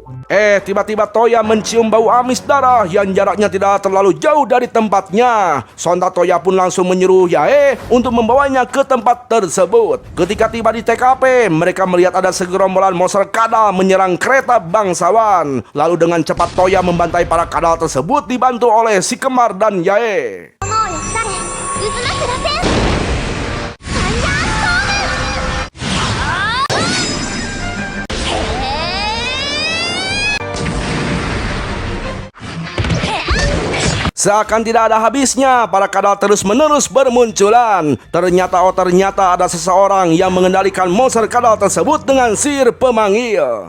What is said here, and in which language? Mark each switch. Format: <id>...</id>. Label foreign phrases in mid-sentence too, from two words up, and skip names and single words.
<id>Tiba-tiba Toya mencium bau amis darah yang jaraknya tidak terlalu jauh dari tempatnya. Sontak Toya pun langsung menyuruh Yae untuk membawanya ke tempat tersebut. Ketika tiba di TKP, mereka melihat ada segerombolan monster kadal menyerang kereta bangsawan. Lalu dengan cepat Toya membantai para kadal tersebut dibantu oleh si kembar dan Yae.</id> <ja>炎をよされ渦巻く螺旋サンダーストーム</ja> <id>Seakan tidak ada habisnya, para kadal terus-menerus bermunculan. Ternyata ada seseorang yang mengendalikan monster kadal tersebut dengan sihir pemanggil.</id>